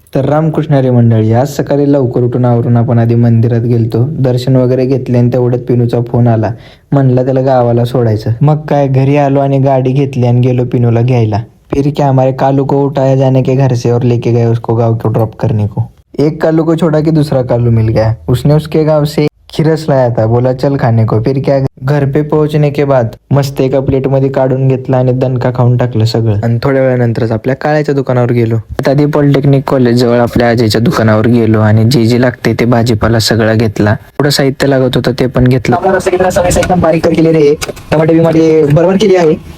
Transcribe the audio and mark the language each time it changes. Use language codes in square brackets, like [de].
[mr] तर रामकृष्णारी मंडळी, आज सकाळी लवकर उठून आवरून आपण आधी मंदिरात गेलतो, दर्शन वगैरे घेतले आणि तेवढ्यात पिनूचा फोन आला. म्हणलं त्याला गावाला सोडायचं. मग काय घरी आलो आणि गाडी घेतली आणि गेलो पिनूला घ्यायला. [hi] फिर क्या, हमारे कालू को उठाया जाने के घर से और लेके गए उसको गाँव को ड्रॉप करने को. एक कालू को छोड़ा कि दूसरा कालू मिल गया. उसने उसके गाँव से खिरस लाया था, बोला चल खाने को. फिर क्या, घर पे पोहोचने के बाद [mr] मस्त एका प्लेट मध्ये काढून घेतला आणि दणका खाऊन टाकलं सगळं. आणि थोड्या वेळानंतरच आपल्या काळ्याच्या दुकानावर गेलो. आधी पॉलिटेक्निक कॉलेज जवळ आपल्या आजीच्या दुकानावर गेलो आणि जे जे लागते ते भाजीपाला सगळं घेतला. थोडं साहित्य लागत होतं ते पण घेतलं. एकदम बारीक केले रे, टमाटे बिमाटे बरोबर केली आहे.